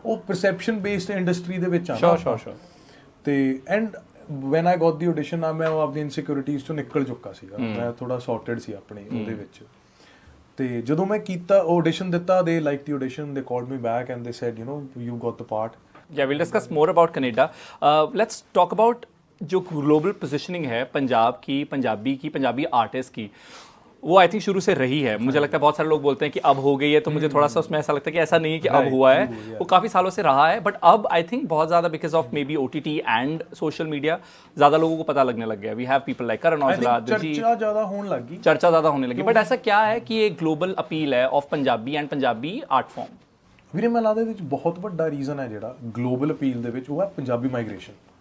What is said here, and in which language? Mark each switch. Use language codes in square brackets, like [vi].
[pa] वो perception based industry ਦੇ ਵਿੱਚ ਆ। [en] Sure। [pa] ਤੇ [en] and when I got the audition [pa] ਮੈਂ ਆਪਣੀ ਇਨਸਿਕਿਉਰਿਟੀਜ਼ ਤੋਂ ਨਿਕਲ ਚੁੱਕਾ ਸੀਗਾ। ਮੈਂ ਥੋੜਾ ਸੌਰਟਡ ਸੀ ਆਪਣੇ ਉਹਦੇ ਵਿੱਚ। ਤੇ ਜਦੋਂ ਮੈਂ ਕੀਤਾ [en] audition ਦਿੱਤਾ, they liked the audition, they called me back and they said you got the part. Yeah, we'll discuss more about Canada. Let's talk about [hi] जो ग्लोबल पोजीशनिंग है पंजाब की, पंजाबी आर्टिस्ट की, वो आई थिंक शुरू से रही है। मुझे लगता है बहुत सारे लोग बोलते हैं कि अब हो गई है, तो मुझे थोड़ा सा उसमें ऐसा लगता है कि ऐसा नहीं है कि अब हुआ है, वो काफ़ी सालों से रहा है। बट अब आई थिंक बहुत ज़्यादा [en] because of maybe [hi] OTT and social media ज़्यादा लोगों को पता लगने लग गया। [en] we have people like Karan Aujla, [hi] चर्चा ज़्यादा होने लगी। बट ऐसा क्या है कि ये ग्लोबल अपील है [en] Of Punjabi and Punjabi art form? [pa] ਵੀਰੇ ਮੈਨੂੰ ਲੱਗਦਾ ਇਹਦੇ ਵਿੱਚ ਬਹੁਤ ਵੱਡਾ ਰੀਜ਼ਨ ਹੈ ਜਿਹੜਾ ਗਲੋਬਲ ਅਪੀਲ ਦੇ ਵਿੱਚ, ਉਹ ਹੈ ਪੰਜਾਬੀ ਮਾਈਗ੍ਰੇਸ਼ਨ।